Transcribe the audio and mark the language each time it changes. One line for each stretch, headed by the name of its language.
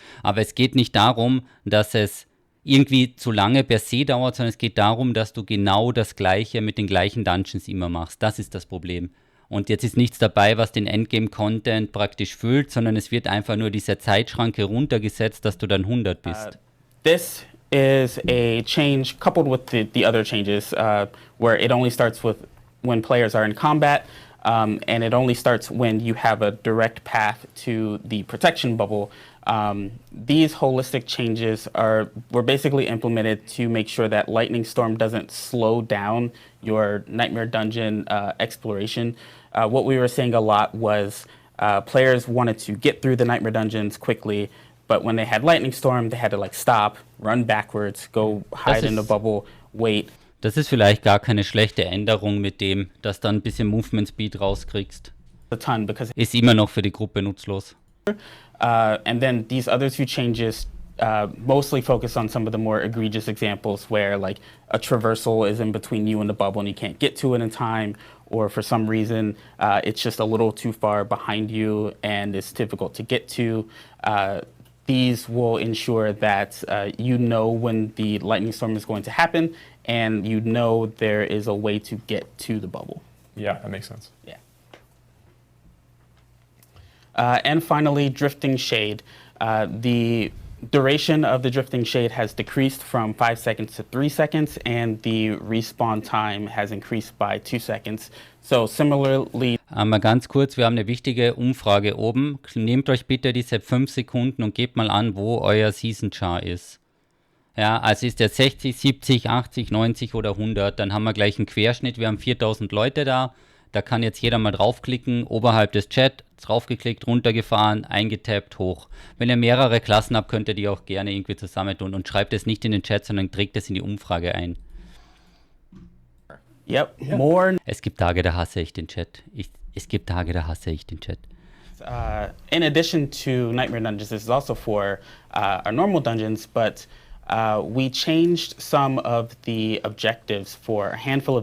German: Aber es geht nicht darum, dass es irgendwie zu lange per se dauert, sondern es geht darum, dass du genau das Gleiche mit den gleichen Dungeons immer machst. Das ist das Problem. Und jetzt ist nichts dabei, was den Endgame-Content praktisch füllt, sondern es wird einfach nur diese Zeitschranke runtergesetzt, dass du dann 100 bist.
English: This is a change coupled with the other changes where it only starts with when players are in combat, and it only starts when you have a direct path to the protection bubble. These holistic changes were basically implemented to make sure that Lightning Storm doesn't slow down your Nightmare Dungeon exploration. What we were seeing a lot was players wanted to get through the Nightmare Dungeons quickly, but when they had Lightning Storm, they had to like stop, run backwards, go hide in the bubble, wait.
German: Das ist vielleicht gar keine schlechte Änderung mit dem, dass du ein bisschen Movement Speed rauskriegst.
English: A ton because
German: ist immer noch für die Gruppe nutzlos.
English: And then these other 2 changes mostly focus on some of the more egregious examples where like a traversal is in between you and the bubble and you can't get to it in time, or for some reason it's just a little too far behind you and it's difficult to get to. These will ensure that you know when the lightning storm is going to happen, and you know there is a way to get to the bubble. Yeah, that makes sense. Yeah. And finally, Drifting Shade. The duration of the drifting shade has decreased from 5 seconds to 3 seconds, and the respawn time has increased by 2 seconds. So similarly.
German: Mal ganz kurz, wir haben eine wichtige Umfrage oben. Nehmt euch bitte diese 5 Sekunden und gebt mal an, wo euer Season Char ist. Ja, also ist der 60, 70, 80, 90 oder 100, dann haben wir gleich einen Querschnitt. Wir haben 4000 Leute da. Da kann jetzt jeder mal draufklicken, oberhalb des Chat, draufgeklickt, runtergefahren, eingetappt, hoch. Wenn ihr mehrere Klassen habt, könnt ihr die auch gerne irgendwie zusammentun und schreibt es nicht in den Chat, sondern trägt es in die Umfrage ein.
English: Yep, more.
German: Es gibt Tage, da hasse ich den Chat. Es gibt Tage, da hasse ich den Chat.
English: In addition to Nightmare Dungeons, this is also for our normal dungeons, but we changed some of the objectives for a handful of...